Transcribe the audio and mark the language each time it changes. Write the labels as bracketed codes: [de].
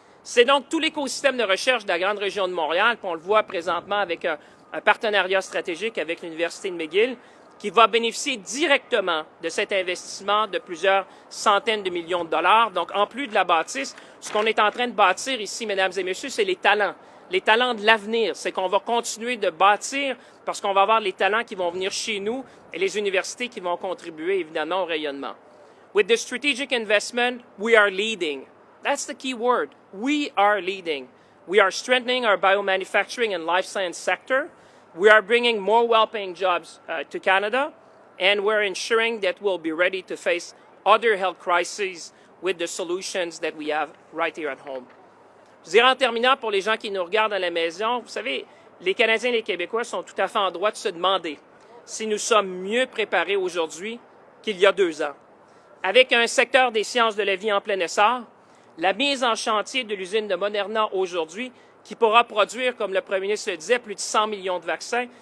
[fr] C'est donc tout l'écosystème de recherche de la grande région de Montréal, puis on le voit présentement avec un partenariat stratégique avec l'Université de McGill, qui va bénéficier directement de cet investissement de plusieurs centaines de millions de dollars. Donc, en plus de la bâtisse, ce qu'on est en train de bâtir ici, mesdames et messieurs, c'est les talents de l'avenir. C'est qu'on va continuer de bâtir parce qu'on va avoir les talents qui vont venir chez nous et les universités qui vont contribuer évidemment au rayonnement. [en] With the strategic investment, we are leading. That's the key word. We are leading. We are strengthening our biomanufacturing and life science sector. We are bringing more well-paying jobs to Canada, and we're ensuring that we'll be ready to face other health crises with the solutions that we have right here at home. [fr] Je dirais en terminant, pour les gens qui nous regardent à la maison, vous savez, les Canadiens et les Québécois sont tout à fait en droit de se demander si nous sommes mieux préparés aujourd'hui qu'il y a 2 ans. Avec un secteur des sciences de la vie en plein essor, la mise en chantier de l'usine de Moderna aujourd'hui, qui pourra produire, comme le premier ministre le disait, plus de 100 millions de vaccins.